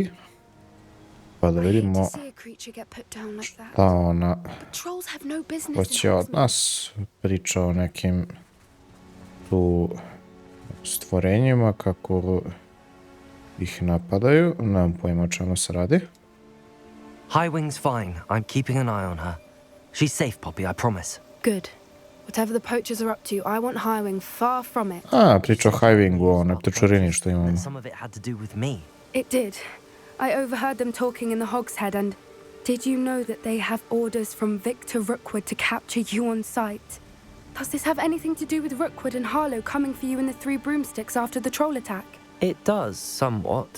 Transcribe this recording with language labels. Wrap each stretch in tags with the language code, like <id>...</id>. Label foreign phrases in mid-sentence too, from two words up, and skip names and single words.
<sr>Pa da vidimo šta ona hoće od nas. Priča o nekim tu stvorenjima, kako ih napadaju. Nemam pojma o čemu se radi.</sr> <en>Highwing's fine. I'm keeping an eye on her. She's safe, Poppy, I promise. Good. Whatever the poachers are up to, I want Highwing far from it.</en> <sr>Priča o Highwingu, o neptečurini što imamo.</sr> <en>But some of it had to do with me. It did. I overheard them talking in the Hog's Head, and did you know that they have orders from Victor Rookwood to capture you on sight? Does this have anything to do with Rookwood and Harlow coming for you in the Three Broomsticks after the troll attack? It does, somewhat.</en>